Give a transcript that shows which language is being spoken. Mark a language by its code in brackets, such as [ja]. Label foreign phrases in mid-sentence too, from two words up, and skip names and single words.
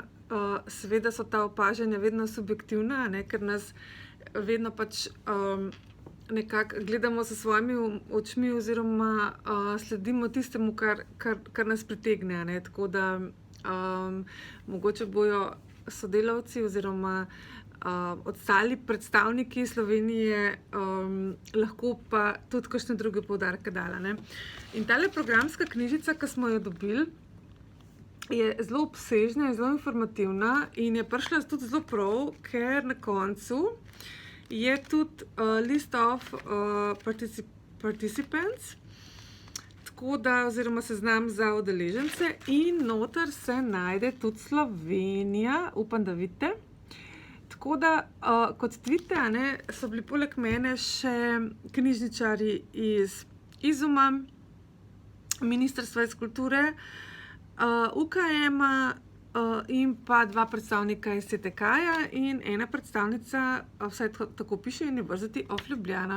[sl] Seveda so ta opažanja vedno subjektivna, ne, ker nas vedno pač nekako gledamo s svojimi očmi oziroma sledimo tistemu, kar nas pritegne, ne, tako da mogoče bojo sodelavci oziroma ostali predstavniki Slovenije lahko pa tudi kakšne druge poudarke dala, ne. In tale programska knjižica, ki smo jo dobili, je zelo obsežna in zelo informativna in je prišla tudi zelo prav, ker na koncu je tudi [en] list of participants, [sl] tako da, oziroma seznam za udeležence, in noter se najde tudi Slovenija, upam, da vidite. Tako da, kot vidite, ne, so bili poleg mene še knjižničarji iz Izuma, Ministrstva iz kulture, UKM-a in pa dva predstavnika iz CTK-ja in ena predstavnica, vsaj tako piše, University of Ljubljana.